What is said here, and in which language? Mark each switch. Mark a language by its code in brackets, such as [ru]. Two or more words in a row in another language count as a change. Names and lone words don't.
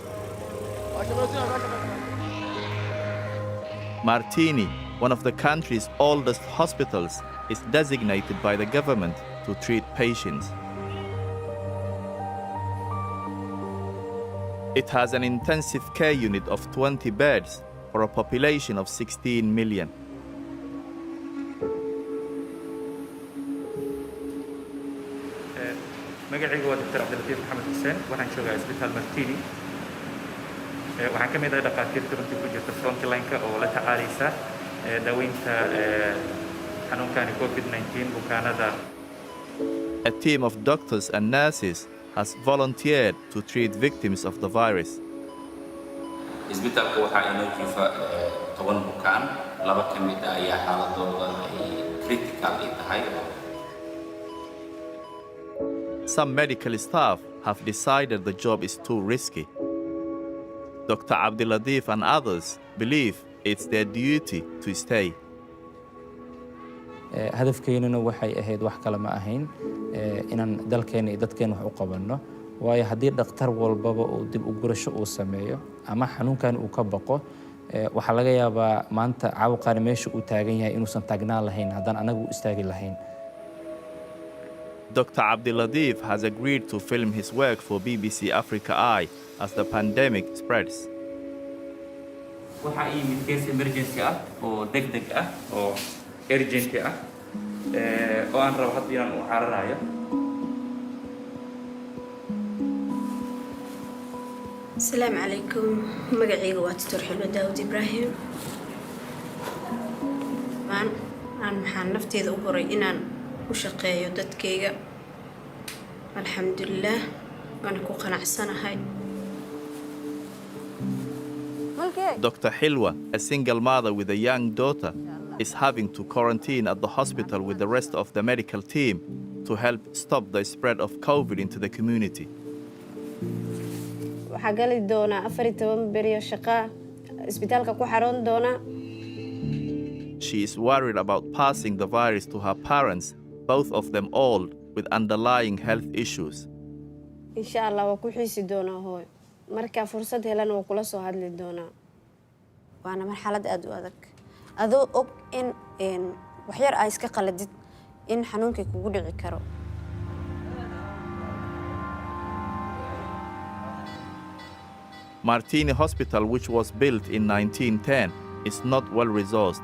[en] Martini, one of the country's oldest hospitals, is designated by the government to treat patients. It has an intensive care unit of 20 beds for a population of 16 million. [so] magacaygu waa Dr. Abdulatif Maxamed Xuseen waxaan joogaa isbitaal Martini waxaan ka mid ahay dhaqaatiirta runtii ku jirta frontline-ka oo la tacaalaysa daaweynta xanuunkani COVID-19 bukaanada. [en] A team of doctors and nurses has volunteered to treat victims of the virus. [so] isbitaalka waxaa inoo jiifa 10 bukaan laba ka mid ah ayaa xaaladooda critical ay tahay. [en] Some medical staff have decided the job is too risky. Dr. Abdulatif and others believe it's their duty to stay. [so] hadafkeennuna waxay ahayd wax kale ma ahayn inaan dalkeena iyo dadkeena wax u qabanno waayo haddii dhakhtar walbaba uu dib u gurasho uu sameeyo ama xanuunkan uu ka baqo waxaa laga yaabaa maanta caabuqaani meesha uu taagan yahay inuusan taagnaan lahayn haddaan anagu u istaagi lahayn. [en] Dr. Abdulatif has agreed to film his work for BBC Africa Eye as the pandemic spreads. [so] waxaa ii mid [en] case emergency [so] ah oo degdeg ah oo urgent ah oo aan rabo hadda inaan u cararayo. [ar] السلام عليكم [so] magacayga waa Dr. Xilwa Daawud Ibrahim aan maxaan nafteeda u horay inaan u shaqeeyo dadkayga alxamdulillah waan ku qanacsanahay. [en] Dr. Hilwa, a single mother with a young daughter, is having to quarantine at the hospital with the rest of the medical team to help stop the spread of COVID into the community. [so] waxaa gali doona 14 beri shaqo isbitaalka ku xaroon doona. [en] She is worried about passing the virus to her parents, both of them old with underlying health issues. [ar] إن شاء الله [so] waa ku xiisi doona hooy marka fursad helan oo kula soo hadli doona. waana marxalad aad u adag adoo og in wax yar ay iska qaladid in xanuunka kugu dhici karo. [en] Martini Hospital, which was built in 1910, is not well resourced.